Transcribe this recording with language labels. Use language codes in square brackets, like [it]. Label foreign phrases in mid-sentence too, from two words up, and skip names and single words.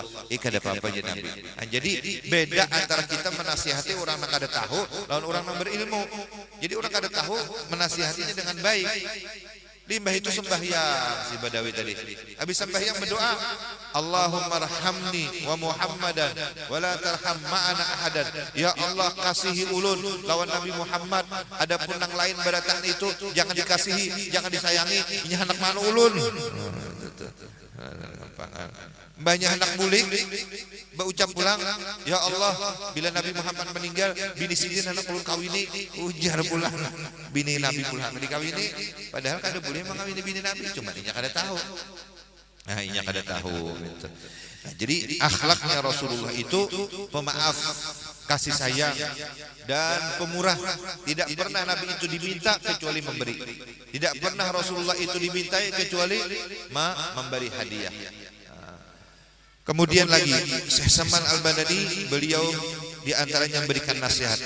[bjn] Kada apa-apa [ar] يا نبي. [bjn] Nah, jadi beda antara kita menasihati orang yang kada tahu lawan orang yang berilmu. Jadi orang kada tahu menasihatinya dengan baik. Limbah itu sembahyang si Badawi tadi. Habis sembahyang berdoa, [ar] اللهم ارحمني ومحمدا ولا ترحم معنا أحدا. يا الله, [bjn] kasihi ulun lawan Nabi Muhammad. Adapun nang lain beratan itu jangan dikasihi, jangan disayangi. Ini anak manu ulun. Banyak anak bulik berucap pulang, [ar] يا الله, [bjn] bila Nabi Muhammad meninggal, bini sidin anak ulun kawini, ujar pulang bini Nabi pulang dikawini, padahal kada boleh mengawini bini Nabi, cuma inya kada tahu. Nah, inya kada tahu gitu. Nah, jadi akhlaknya Rasulullah itu pemaaf, kasih sayang, dan pemurah. Tidak pernah Nabi itu diminta kecuali memberi. Tidak pernah Rasulullah itu dimintai kecuali memberi hadiah. Kemudian lagi Syekh Salman Al-Madani, beliau diantaranya memberikan nasihat.